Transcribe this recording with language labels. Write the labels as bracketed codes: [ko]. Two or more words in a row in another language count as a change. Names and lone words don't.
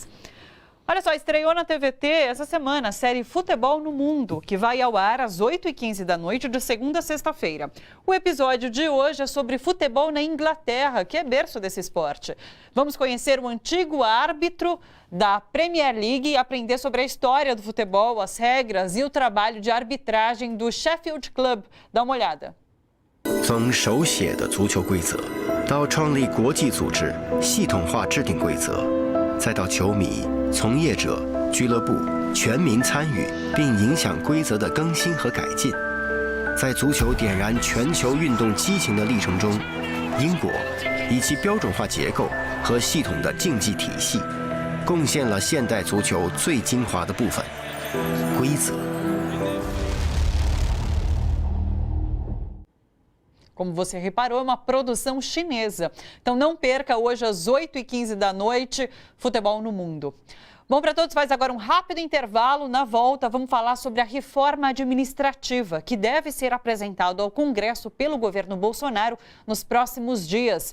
[pt] Olha só, estreou na TVT essa semana a série Futebol no Mundo, que vai ao ar às 8h15 da noite, de segunda a sexta-feira. O episódio de hoje é sobre futebol na Inglaterra, que é berço desse esporte. Vamos conhecer o antigo árbitro da Premier League e aprender sobre a história do futebol, as regras e o trabalho de arbitragem do Sheffield Club. Dá uma olhada. [zh] 从手写的足球规则，到创立国际组织，系统化制定规则，再到球迷、从业者、俱乐部全民参与并影响规则的更新和改进，在足球点燃全球运动激情的历程中，英国以其标准化结构和系统的竞技体系，贡献了现代足球最精华的部分——规则。 [pt] Como você reparou, é uma produção chinesa. Então não perca hoje às 8h15 da noite, Futebol no Mundo. Bom, para todos, faz agora um rápido intervalo. Na volta, vamos falar sobre a reforma administrativa, que deve ser apresentado ao Congresso pelo governo Bolsonaro nos próximos dias.